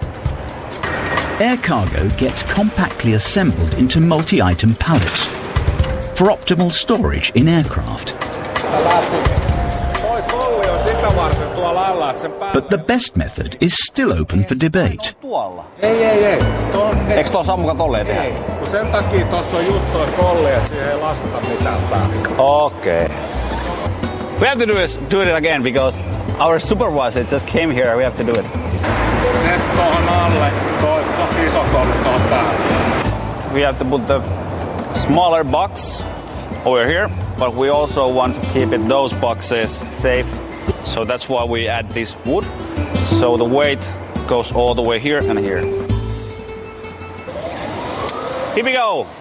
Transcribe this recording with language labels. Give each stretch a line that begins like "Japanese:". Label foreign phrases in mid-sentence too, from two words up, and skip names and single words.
English: Air cargo gets compactly assembled into multi-item pallets for optimal storage in aircraft. But the best method is still open for debate.
Finnish: Eikö tuossa ammukaan tolleen tehdä? Ei, sen takia tuossa on just toi kolli, että siihen ei lasteta mitään päälle.
English: Okay. We have to do it again because our supervisor just came here. We have to do it.
Finnish: Se tuohon alle, tuo iso kolli tuohon päälle.
English: We have to put the smaller box over here, but we also want to keep those boxes safe. So that's why we add this wood. So the weight goes all the way here and here. Here we go.